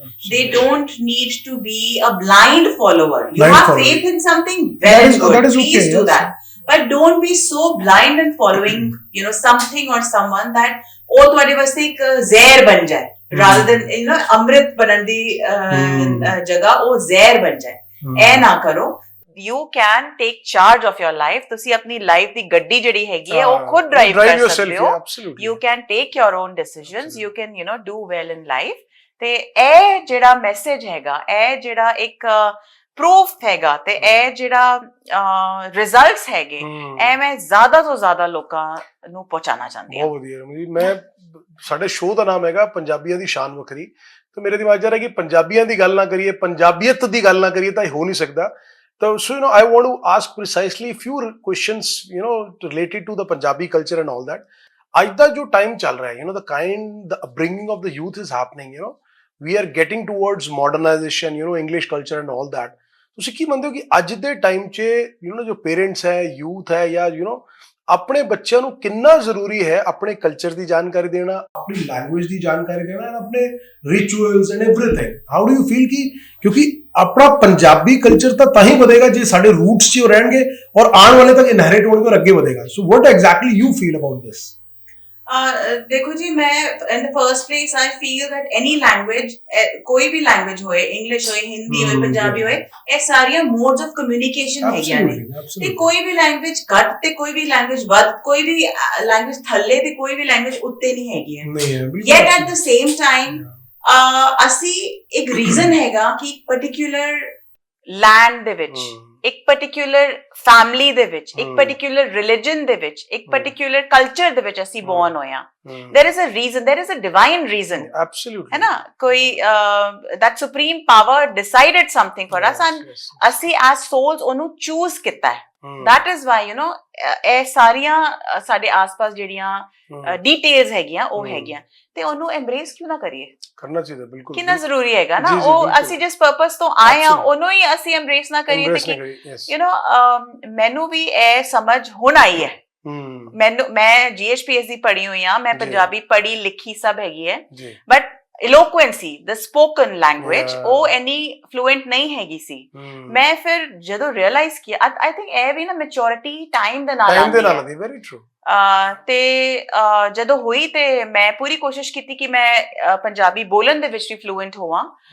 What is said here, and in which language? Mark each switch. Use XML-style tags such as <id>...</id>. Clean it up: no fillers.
<en>They don't need to be a blind follower. You have faith in something, well and good. Please do that. But don't be so blind in following, something or someone that</en> <pa>oh ਤੁਹਾਡੇ ਵਾਸਤੇ ਇੱਕ ਜ਼ਹਿਰ ਬਣ ਜਾਏ,</pa> <en>rather than</en> <pa>ਅੰਮ੍ਰਿਤ ਬਣਨ ਦੀ ਜਗ੍ਹਾ ਉਹ ਜ਼ਹਿਰ ਬਣ ਜਾਏ। ਇਹ ਨਾ ਕਰੋ।</pa> <en>You can take charge of your life.</en> <pa>ਤੁਸੀਂ ਆਪਣੀ ਲਾਈਫ ਦੀ ਗੱਡੀ ਜਿਹੜੀ ਹੈਗੀ ਹੈ ਉਹ ਖੁਦ ਡਰਾਈਵ ਕਰ ਸਕਦੇ ਹੋ।</pa> <en>You can take your own decisions. You can do well in life.</en> <pa>ਤੇ ਇਹ ਜਿਹੜਾ ਮੈਸੇਜ ਹੈਗਾ, ਇਹ ਜਿਹੜਾ ਇੱਕ ਪ੍ਰੂਫ ਹੈਗਾ, ਤੇ ਇਹ ਜਿਹੜਾ ਰਿਜ਼ਲਟਸ ਹੈਗੇ, ਇਹ ਮੈਂ ਜ਼ਿਆਦਾ ਤੋਂ ਜ਼ਿਆਦਾ ਲੋਕਾਂ ਨੂੰ ਪਹੁੰਚਾਉਣਾ ਚਾਹੁੰਦੀ ਹਾਂ। ਬਹੁਤ ਵਧੀਆ। ਮੈਂ ਸਾਡੇ ਸ਼ੋਅ ਦਾ ਨਾਮ ਹੈਗਾ ਪੰਜਾਬੀਆਂ ਦੀ ਸ਼ਾਨ ਵੱਖਰੀ, ਤੇ ਮੇਰੇ ਦਿਮਾਗ 'ਚ ਆ ਰਿਹਾ ਕਿ ਪੰਜਾਬੀਆਂ ਦੀ ਗੱਲ ਨਾ ਕਰੀਏ, ਪੰਜਾਬੀਅਤ ਦੀ ਗੱਲ ਨਾ ਕਰੀਏ ਤਾਂ ਇਹ ਹੋ ਨਹੀਂ ਸਕਦਾ।</pa> <en>So I want to ask precisely few questions related to the Punjabi culture and all that.</en> <pa>ਅੱਜ ਦਾ ਜੋ ਟਾਈਮ ਚੱਲ ਰਿਹਾ ਹੈ,</pa> <en>the upbringing of the youth is happening, we are getting towards modernization, English culture and all that.</en> <pa>ਤੁਸੀਂ ਕੀ ਮੰਨਦੇ ਹੋ ਕਿ ਅੱਜ ਦੇ ਟਾਈਮ 'ਚ ਜੋ ਪੇਰੈਂਟਸ ਹੈ, ਯੂਥ ਹੈ, ਜਾਂ ਆਪਣੇ ਬੱਚਿਆਂ ਨੂੰ ਕਿੰਨਾ ਜ਼ਰੂਰੀ ਹੈ ਆਪਣੇ ਕਲਚਰ ਦੀ ਜਾਣਕਾਰੀ ਦੇਣਾ, ਆਪਣੀ ਲੈਂਗੁਏਜ ਦੀ ਜਾਣਕਾਰੀ ਦੇਣਾ, ਐਂਡ ਆਪਣੇ rituals and everything?</pa> <en>how do you feel</en> <pa>ਕਿ ਕਿਉਂਕਿ ਆਪਣਾ ਪੰਜਾਬੀ ਕਲਚਰ ਤਾਂ ਹੀ ਵਧੇਗਾ ਜੇ ਸਾਡੇ ਰੂਟਸ 'ਚ ਉਹ ਰਹਿਣਗੇ ਔਰ ਆਉਣ ਵਾਲੇ ਤੱਕ ਇਨਹੈਰਿਟ ਹੋਣਗੇ ਔਰ ਅੱਗੇ ਵਧੇਗਾ।</pa> <en>So what exactly you feel about this?</en> <pa>ਦੇਖੋ ਜੀ, ਮੈਂ</pa> <en>in the first place I feel that any language,</en> <pa>ਕੋਈ ਵੀ ਲੈਂਗੁਏਜ ਹੋਏ, ਇੰਗਲਿਸ਼ ਹੋਏ, ਹਿੰਦੀ ਹੋਏ, ਪੰਜਾਬੀ ਹੋਏ, ਇਹ ਸਾਰੀਆਂ ਮੋਡਸ ਆਫ ਕਮਿਊਨੀਕੇਸ਼ਨ ਹੈਗੀਆਂ ਨੇ, ਤੇ ਕੋਈ ਵੀ ਲੈਂਗੁਏਜ ਘੱਟ ਤੇ ਕੋਈ ਵੀ ਲੈਂਗੁਏਜ ਵੱਧ, ਕੋਈ ਵੀ ਲੈਂਗੁਏਜ ਥੱਲੇ ਤੇ ਕੋਈ ਵੀ ਲੈਂਗੁਏਜ ਉੱਤੇ ਨਹੀਂ ਹੈਗੀ ਹੈ।</pa> <en>yet at the same time</en> <pa>ਅਸੀਂ ਇੱਕ ਰੀਜ਼ਨ ਹੈਗਾ ਕਿ ਇੱਕ ਪਰਟੀਕੁਲਰ ਲੈਂਡ ਦੇ ਵਿੱਚ, ਇੱਕ ਪਰਟੀਕੁਲਰ ਫੈਮਿਲੀ ਦੇ ਵਿੱਚ, ਇੱਕ ਪਰਟੀਕੁਲਰ ਰਿਲੀਜਨ ਦੇ ਵਿੱਚ, ਇੱਕ ਪਰਟੀਕੁਲਰ ਕਲਚਰ ਦੇ ਵਿੱਚ ਅਸੀਂ ਬੋਰਨ ਹੋਏ ਹਾਂ।</pa> <en>there is a reason, there is a divine reason, absolutely,</en> <pa>ਹੈ ਨਾ? ਕੋਈ</pa> <en>that supreme power decided something for us, and ਅਸੀਂ as souls ਉਹਨੂੰ choose</en> <pa>ਕੀਤਾ ਹੈ।</pa> <en>that is why</en> <pa>ਇਹ ਸਾਰੀਆਂ ਸਾਡੇ ਆਸ-ਪਾਸ ਜਿਹੜੀਆਂ ਡਿਟੇਲਸ ਹੈਗੀਆਂ ਉਹ ਹੈਗੀਆਂ, ਤੇ ਉਹਨੂੰ ਐਮਬ੍ਰੇਸ ਕਿਉਂ ਨਾ ਕਰੀਏ? ਕਰਨਾ ਚਾਹੀਦਾ, ਬਿਲਕੁਲ, ਕਿੰਨਾ ਜ਼ਰੂਰੀ ਹੈਗਾ ਨਾ। ਉਹ ਅਸੀਂ ਜਿਸ ਪਰਪਸ ਤੋਂ ਆਏ ਆ ਉਹਨੂੰ ਹੀ ਅਸੀਂ ਐਮਬ੍ਰੇਸ ਨਾ ਕਰੀਏ, ਤੇ ਮੈਨੂੰ ਵੀ ਇਹ ਸਮਝ ਹੁਣ ਆਈ ਹੈ। ਮੈਂ GHPS ਦੀ ਪੜ੍ਹੀ ਹੋਈ ਹਾਂ, ਮੈਂ ਪੰਜਾਬੀ ਪੜ੍ਹੀ ਲਿਖੀ ਸਭ ਹੈਗੀ ਹੈ, but</pa> <en>eloquency, the spoken language, Yeah.</en> <pa>ਉਹ ਇੰਨੀ fluent ਨਹੀਂ ਹੈਗੀ ਸੀ। ਮੈਂ ਫਿਰ ਜਦੋਂ realize ਕੀਤਾ,</pa> <en>I think</en> <pa>ਇਹ ਵੀ ਨਾ maturity time ਦੇ ਨਾਲ ਆਉਂਦੀ ਹੈ।</pa> <en>very true।</en> <pa>ਤੇ ਜਦੋਂ ਹੋਈ ਤੇ ਮੈਂ ਪੂਰੀ ਕੋਸ਼ਿਸ਼ ਕੀਤੀ ਕਿ ਮੈਂ ਪੰਜਾਬੀ ਬੋਲਣ ਦੇ ਵਿੱਚ ਵੀ fluent ਹੋਵਾਂ।</pa>